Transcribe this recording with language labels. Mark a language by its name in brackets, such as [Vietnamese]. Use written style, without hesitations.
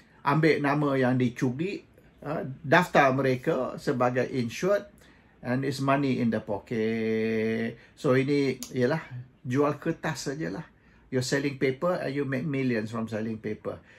[Malay] Ambil nama yang dicuri, daftar mereka sebagai insured. [English] And it's money in the pocket. [Malay] So ini ialah jual kertas sajalah. [English] You're selling paper and you make millions from selling paper.